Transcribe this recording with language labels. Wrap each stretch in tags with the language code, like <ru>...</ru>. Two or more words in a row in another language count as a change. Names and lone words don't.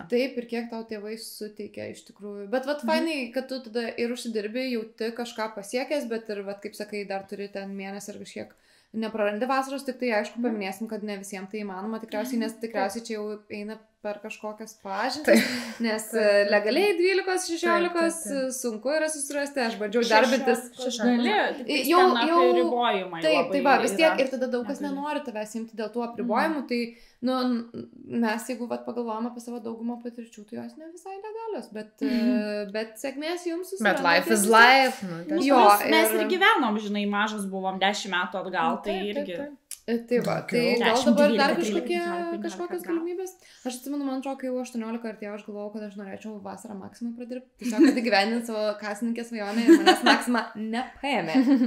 <lt>Taip, ir kiek tau tėvai suteikia iš tikrųjų. Bet vat fainai, kad tu tada ir užsidirbi, jauti kažką pasiekęs, bet ir vat, kaip sakai, dar turi ten mėnesį ar kažkiek neprarandi vasaros, tik tai aišku paminėsim, kad ne visiems tai įmanoma tikriausiai, nes tikriausiai čia jau eina per kažkokias pažintis, nes legaliai 12-16 sunku yra susirasti, aš bandžiau darbintis. Jau ribojimai. Taip, tai va, vis tiek ir tada daug kas nenori tavęs imti dėl tų apribojimų, tai mes jeigu pagalvojame apie savo daugumą patirčių, tai jos ne visai legalios, bet sėkmės jums susiranda. Bet</lt> <en>life is life.</en> <lt>Mes ir gyvenom, žinai, mažas buvom 10 metų atgal, tai irgi. Tai va, tai gal dabar dar kažkokios galimybės. Aš atsimenu, man atrodo, kai jau 18 atėjau, aš galvojau, kad aš norėčiau vasarą Maksimui pradirbti. Tiesiog, kad įgyvendinti savo kasininkės svajonę ir manęs Maksimą nepaėmė.</lt>